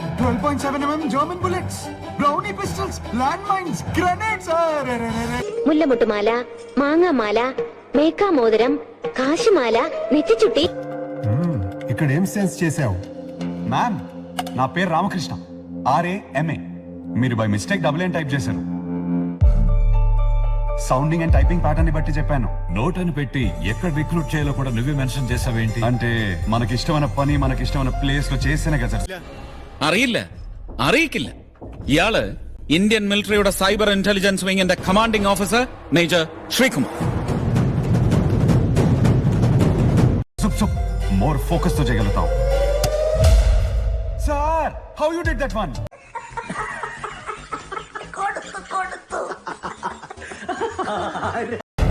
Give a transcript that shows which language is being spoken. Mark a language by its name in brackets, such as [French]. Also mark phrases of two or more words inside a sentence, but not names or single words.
[English] 12.7 mm German bullets, brownie pistols, landmines, grenades. [Malayalam] മുല്ലമുട്ടുമാല, മാങ്ങാമാല, [Telugu] మేకాമోതിരം, కాశీమాల, నెత్తిచుట్టి. ఇక్కడ ఏం సెన్స్ చేసావు? మ్యామ్, నా పేరు రామకృష్ణ, RAMA. మీరు [English] by mistake [Telugu] డబుల్ ఏం టైప్ చేశారు. [English] sounding and typing pattern [Telugu] ని బట్టి చెప్పాను. నోట్ అని పెట్టి ఎక్కడ రిక్రూట్ చేయాలో కూడా నువ్వే మెన్షన్ చేసావేంటి? అంటే మనకిష్టమైన పని మనకిష్టమైన ప్లేస్ లో చేస్తేనే కదా సార్. [Malayalam] അറിയിക്കില്ല. ഇയാള് ഇന്ത്യൻ മിലിറ്ററിയുടെ [English] cyber intelligence [Malayalam] വിങ്ങിന്റെ [English] commanding officer [Malayalam] മേജർ ശ്രീകുമാർ. [English] more focus [Telugu] తో చేయగలుగుతాం. సార్, [English] How you did that one?